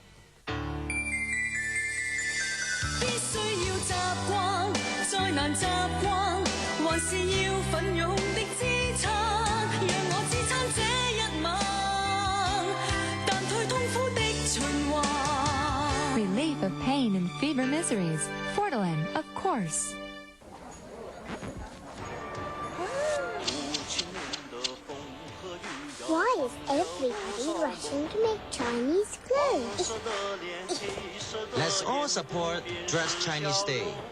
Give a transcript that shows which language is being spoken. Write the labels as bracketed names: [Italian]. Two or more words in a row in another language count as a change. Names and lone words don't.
[Chinese] 必須要習慣，再難習慣，還是要奮勇的支撐，讓我支撐這一晚，但退痛苦的循環。 [English] Relief of pain and fever miseries. Fortalin, of course. Why is everybody rushing to make Chinese clothes? Let's all support Dress Chinese Day.